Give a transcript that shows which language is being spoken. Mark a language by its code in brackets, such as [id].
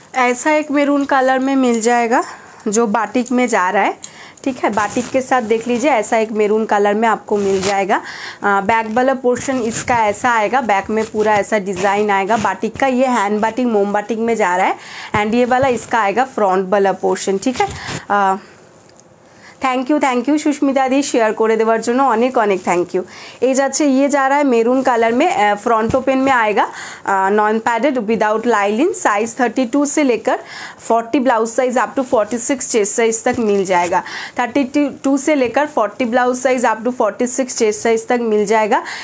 [hi] ऐसा एक maroon colour में मिल जाएगा जो बाटिक में जा रहा है। ठीक है, बाटिक के साथ देख लीजिए, ऐसा एक मैरून कलर में आपको मिल जाएगा। बैक वाला पोर्शन इसका ऐसा आएगा, बैक में पूरा ऐसा डिज़ाइन आएगा बाटिक का। ये हैंड बाटिक, मोम बाटिक में जा रहा है। एंड ये वाला इसका आएगा फ्रंट वाला पोर्शन। ठीक है, thank you [bn] Sushmita the share করে দেওয়ার জন্য অনেক অনেক থ্যাংক ইউ। এই যাচ্ছে, [hi] ये जा रहा है मेरून कलर में, फ्रंट ओपन में आएगा, नॉन पैडेड विदाउट लाइलिन, साइज 32 से लेकर 40 blouse size up to 46 chest size तक मिल जाएगा। 32 से लेकर 40 blouse size up to 46 chest size तक मिल जाएगा।